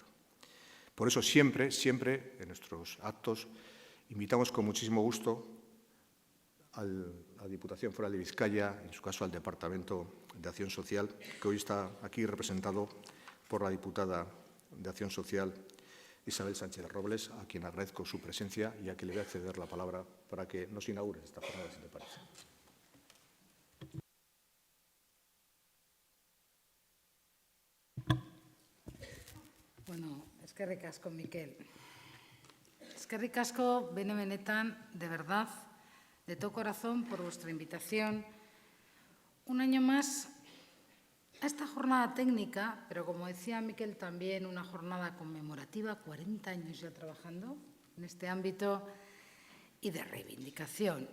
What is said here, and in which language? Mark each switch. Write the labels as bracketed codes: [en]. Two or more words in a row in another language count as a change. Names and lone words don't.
[es] Por eso, siempre en nuestros actos, invitamos con muchísimo gusto a la Diputación Foral de Vizcaya, en su caso al Departamento de Acción Social, que hoy está aquí representado por la diputada de Acción Social, Isabel Sánchez Robles, a quien agradezco su presencia y a quien le voy a ceder la palabra para que nos inaugure esta jornada, si te parece. [eu] Bueno, eskerrik asko, Mikel. Eskerrik asko, benetan, [es] de verdad, de todo corazón, por vuestra invitación. Un año más a esta jornada técnica, pero como decía Mikel, también una jornada conmemorativa, 40 años ya trabajando en este ámbito, y de reivindicación.